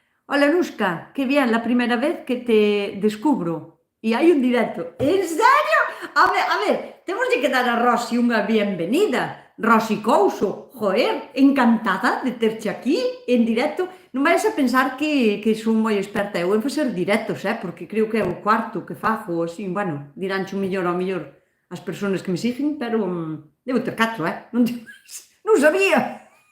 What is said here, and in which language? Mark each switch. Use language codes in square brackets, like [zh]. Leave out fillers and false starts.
[es] Hola, Nuska, que bien, la primera vez que te descubro. [gl] E hai un directo. En serio? A ver, temos de que dar a Rosy unha bienvenida. Rosy Couso, joder, encantada de terche aquí en directo. Non vais a pensar que son moi experta eu en facer directos, porque creo que é o cuarto que fago, así, bueno, diránche un millor ao millor as persoas que me siguen, pero debo ter 4, non sabía.